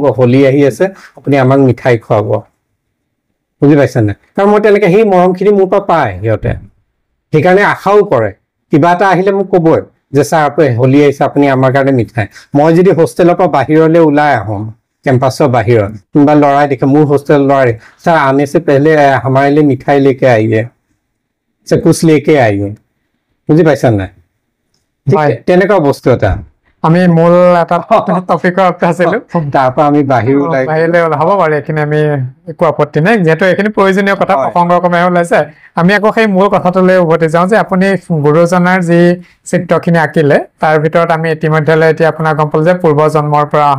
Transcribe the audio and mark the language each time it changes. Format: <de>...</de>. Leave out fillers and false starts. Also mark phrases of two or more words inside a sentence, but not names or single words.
<as>হোলী আহি আছে আপুনি আমাক মিঠাই খুৱাব বুজি পাইছে নাই কাৰণ মই তেনেকৈ সেই মৰমখিনি মোৰ পৰা পায় সিহঁতে সেইকাৰণে আশাও কৰে কিবা এটা আহিলে মোক ক'বই যে ছাৰ আপুনি হোলী আহিছে আপুনি আমাৰ কাৰণে মিঠাই মই যদি হোষ্টেলৰ পৰা বাহিৰলৈ ওলাই আহোঁ কেম্পাছৰ বাহিৰত কোনোবা ল'ৰাই দেখে মোৰ হোষ্টেল ল'ৰাই ছাৰ</as> <hi>आने से पहले हमारे लिए मिठाई लेके आइए से कुछ लेके आइए</hi> <as>বুজি পাইছা নাই তেনেকুৱা বস্তু এটা আমি মূল এটা টপিকৰ ওপৰত আছিলোঁ তাৰ পৰা আমি বাহিৰলৈ হ'ব বাৰু এইখিনি আমি একো আপত্তি নাই যিহেতু এইখিনি প্ৰয়োজনীয় কথা প্ৰসংগক্ৰমে ওলাইছে আমি আকৌ সেই মূল কথাটোলৈ উভতি যাওঁ যে আপুনি গুৰুজনাৰ যি চিত্ৰখিনি আঁকিলে তাৰ ভিতৰত আমি ইতিমধ্যে এতিয়া আপোনাক গম পালোঁ যে পূৰ্ব জন্মৰ পৰা অহা</as>